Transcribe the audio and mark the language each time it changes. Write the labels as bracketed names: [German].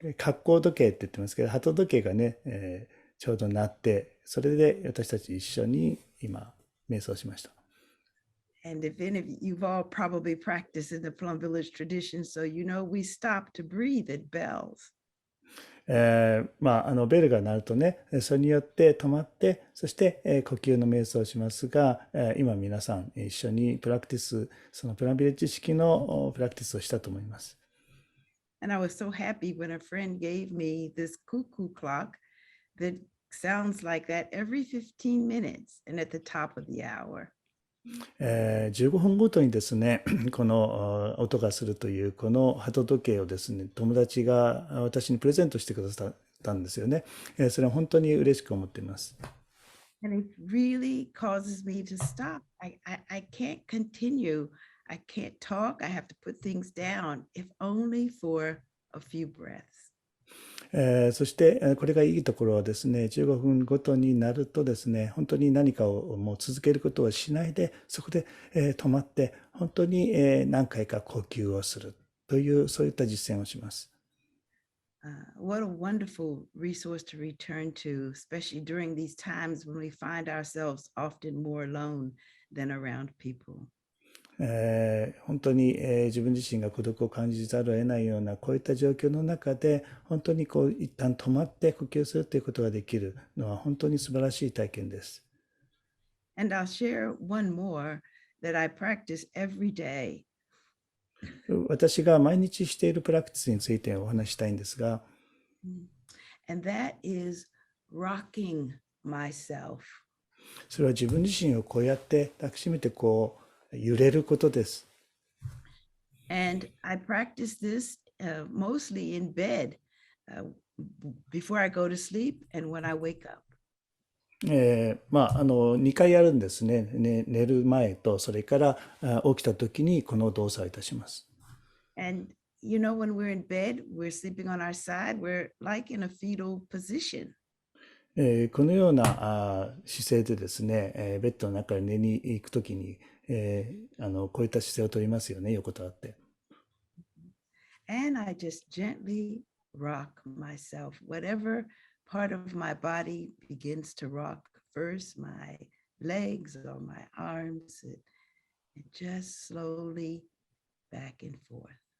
[Japanese] 格好時計って言ってますけど、鳩時計がね、ちょうど鳴って、それで私たち一緒に今、瞑想しました。 [English] And if any of you've all probably practiced in the Plum Village tradition, so you know we stop to breathe at bells. [Japanese] ベルが鳴るとね、それによって止まって、そして、呼吸の瞑想をしますが、今皆さん一緒にそのプランビレッジ式のプラクティスをしたと思います。 [English] And I was so happy when a friend gave me this cuckoo clock that sounds like that every 15 minutes and at the top of the hour. [Japanese] 15分ごとにですね、この音がするというこの鳩時計をですね、友達が私にプレゼントしてくださったんですよね。それは本当に嬉しく思っています。 [English] And it really causes me to stop. I can't continue. I can't talk. I have to put things down, if only for a few breaths. [Japanese] そしてこれがいいところはですね、15分ごとになるとですね、本当に何かをもう続けることをしないで、そこで止まって、本当に何回か呼吸をするという、そういった実践をします。 [English] What a wonderful resource to return to, especially during these times when we find ourselves often more alone than around people. [Japanese] 本当に自分自身が孤独を感じざるを得ないようなこういった状況の中で本当に一旦止まって呼吸するということができるのは本当に素晴らしい体験です。 [English] And I'll share one more that I practice every day. [Japanese] 私が毎日しているプラクティスについてお話したいんですが、 [English] And that is rocking myself. [Japanese] それは自分自身をこうやって抱きしめて揺れることです。 [English] And I practice this mostly in bed before I go to sleep and when I wake up. [Japanese] 2回やるんですね。寝る前と、それから起きた時にこの動作をいたします。 [English] And you know, when we're in bed, we're sleeping on our side, we're like in a fetal position. [Japanese] このような姿勢でですね、ベッドの中に寝に行くときに、こういった姿勢をとりますよね、横たわって。 [English] And I just gently rock myself. Whatever part of my body begins to rock first, my legs or my arms, and just slowly back and forth.